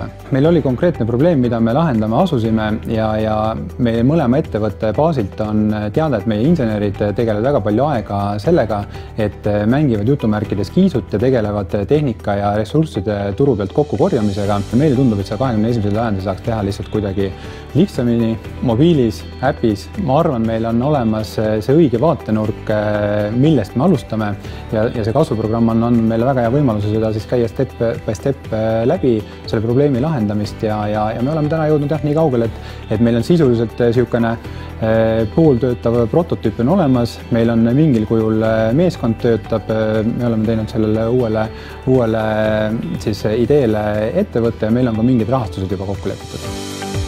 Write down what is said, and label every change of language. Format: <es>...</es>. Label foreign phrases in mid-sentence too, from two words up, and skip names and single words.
<et>Meil oli konkreetne probleem, mida me lahendama asusime ja meie mõlema ettevõtte baasilt on teada, et meie insenerid tegelevad väga palju aega sellega, et mängivad jutumärkides kiisut ja tegelevad tehnika ja ressursside turu pealt kokkukorjamisega. Meile tundub, et see 21. sajandi saaks teha lihtsalt kuidagi lihtsamini, mobiilis, äpis. Ma arvan, meil on olemas see õige vaatenurk, millest me alustame ja see kasvuprogramm on meile väga hea võimaluse seda siis käia</et> <en>step by step</en> <et>läbi selle probleemi lahendamist ja me oleme täna jõudnud nii kaugele, et meil on sisuliselt niisugune pooltöötav prototüüp on olemas, meil on mingil kujul meeskond töötab, me oleme teinud sellele uuele siis ideele ettevõtte ja meil on ka mingid rahastused juba kokku lepitud.</et>